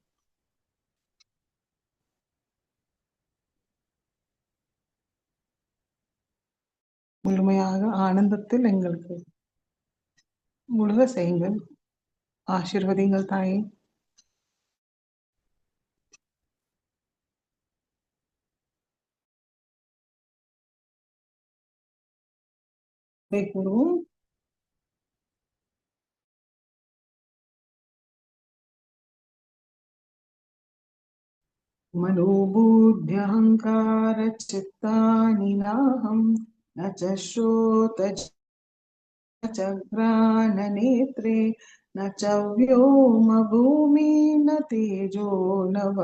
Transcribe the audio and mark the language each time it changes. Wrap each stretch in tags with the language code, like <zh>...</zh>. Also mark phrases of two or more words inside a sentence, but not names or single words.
<ta>முழுமையாக ஆனந்தத்தில் எங்களுக்கு முழுக செய்யுங்கள். ஆசீர்வதிங்கள் தாயே. கூறுவோம்.</ta> <sa>मनोबुद्ध्यहङ्कार चित्तानि नाहं न च श्रोत च घ्राणनेत्रे न च व्योमभूमि न तेजो न</sa>